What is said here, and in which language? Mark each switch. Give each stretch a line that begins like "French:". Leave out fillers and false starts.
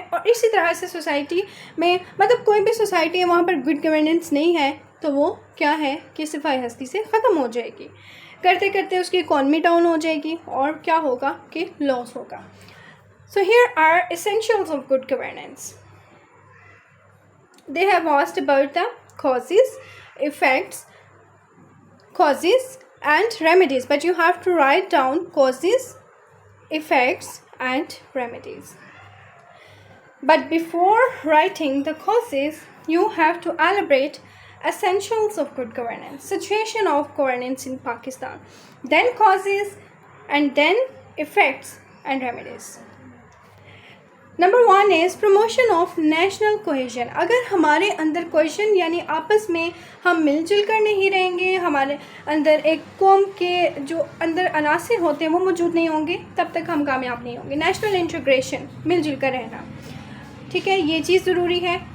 Hindi: और इसी तरह से सोसाइटी में, मतलब कोई भी सोसाइटी है वहाँ पर गुड गवर्नेंस नहीं है तो वो क्या है कि सिफाई हस्ती से ख़त्म हो जाएगी. करते करते उसकी इकॉनमी डाउन हो जाएगी और क्या होगा कि लॉस होगा.
English: So here are essentials of good governance. They have asked about the causes, effects, causes and remedies, but you have to write down causes, effects and remedies. But before writing the causes, you have to elaborate essentials of good governance, situation of governance in Pakistan, then causes and then effects and remedies. Number 1 is promotion of national cohesion.
Hindi: अगर हमारे अंदर cohesion यानी आपस में हम मिलजुल कर नहीं रहेंगे, हमारे अंदर एक कौम के जो अंदर अनासर होते हैं वो मौजूद नहीं होंगे, तब तक हम कामयाब नहीं होंगे. नेशनल इंटीग्रेशन, मिलजुल कर रहना, ठीक है, ये चीज़ ज़रूरी है.